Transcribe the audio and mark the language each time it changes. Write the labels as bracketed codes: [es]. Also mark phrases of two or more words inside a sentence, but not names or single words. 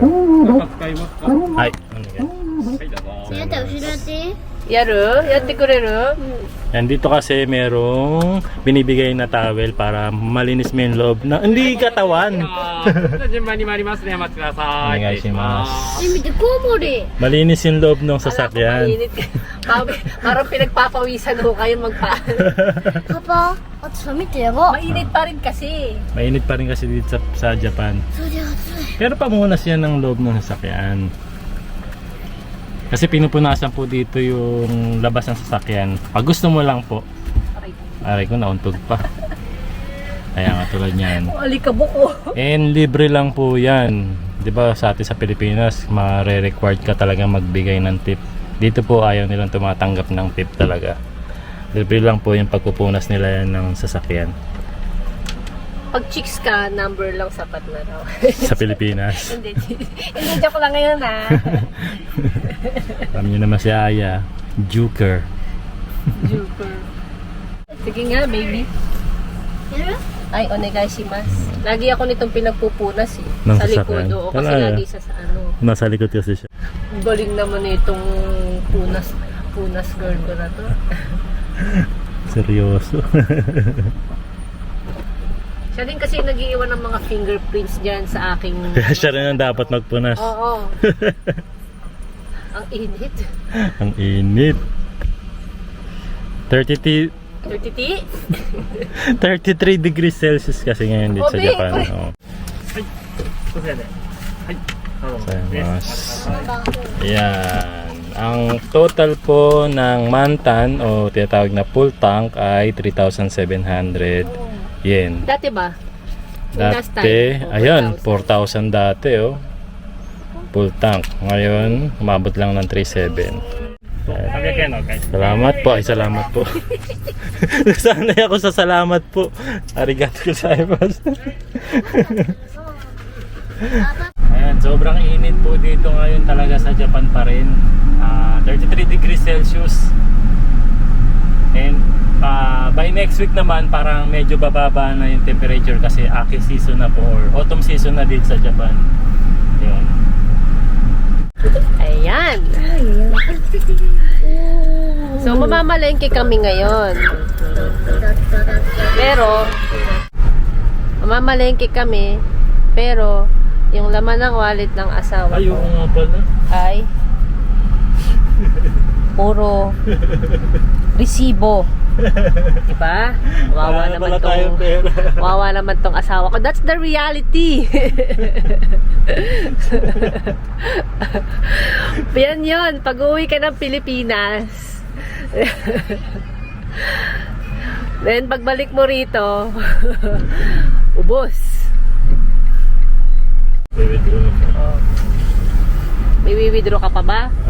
[tl] Ay, ano yan? [ja] 後ろ手後ろ手 Yaru? やってくれる? [tl] Yan, dito kasi merong binibigay na towel para malinis mo yung loob na hindi katawan. [ja] 順番に参りますね。お待ちください。 Onegaishimasu. 見てコウモリ [tl] Malinis yung loob ng Ala ko sasakyan. mainit. Parang pinagpapawisan ho kayo magpa... [ja] パパあとさ見てやば [tl] Mainit pa rin kasi. Mainit pa rin kasi dito sa Japan. [ja] それで暑い [tl] Pero pamunas yan ng loob ng sasakyan. Kasi pinupunasan po dito yung labas ng sasakyan. Pag gusto mo lang po. Aray ko, nauntog pa. Kaya nga tulad niyan. Alikabok ko. And libre lang po yan. 'Di ba sa atin sa Pilipinas, mare-required ka talaga magbigay ng tip. Dito po ayaw nilang tumatanggap ng tip talaga. Libre lang po yung pagpupunas nila yan ng sasakyan Pag chicks ka, number lang sapat na raw. sa Pilipinas. Hindi, hindi joke lang ngayon ha. Alam niyo naman si Aya, Juker. Joker. Sige nga, baby. [ja] やる Ay, onegaishimasu. [tl] Lagi ako nitong pinagpupunas eh. Ng Sa likod, sasakyan? oo. Kasi Talaga? lagi sa ano. Nasa likod kasi siya. Ang galing naman itong punas girl ko na to. Seryoso. Siya din kasi nag-iiwan ng mga fingerprints dyan sa aking... Kaya siya rin ang dapat magpunas. Oo. Ang init. Ang init. 33 [en] degrees Celsius [tl] kasi ngayon dito sa Obe, Japan. obe. Oo. [ja] それで。はい。どうぞ。 [tl] Mas. Yan. Ang total po ng mantan o tinatawag na full tank ay 3,700 yen. Dati ba? Yung last Dati, time, ayan, 4,000. 4,000 dati oh. Full tank. Ngayon, umabot lang ng 3,700. [ja] 300 円のお返し。 [tl] Salamat po. Ay, salamat po. Nasanay ako sa salamat po. [ja] ありがとうございます. [tl] Ayan, sobrang init po dito ngayon talaga sa Japan pa rin. [en] 33 degrees Celsius. [tl] And [en] by next week [tl] naman, parang medyo bababa na yung temperature kasi aki season na po or [en] autumn season [tl] na dito sa Japan. Yun. Ayan. So, mamamalengke kami ngayon. Pero, mamamalengke kami, pero, yung laman ng wallet ng asawa Ay, ko oo nga pala. ay puro resibo. Diba? Wawa naman wawa naman tong asawa ko. [en] That's the reality. [tl] Yan yun. Pag uwi ka ng Pilipinas, then pagbalik mo rito, ubos. May withdraw ka pa ba?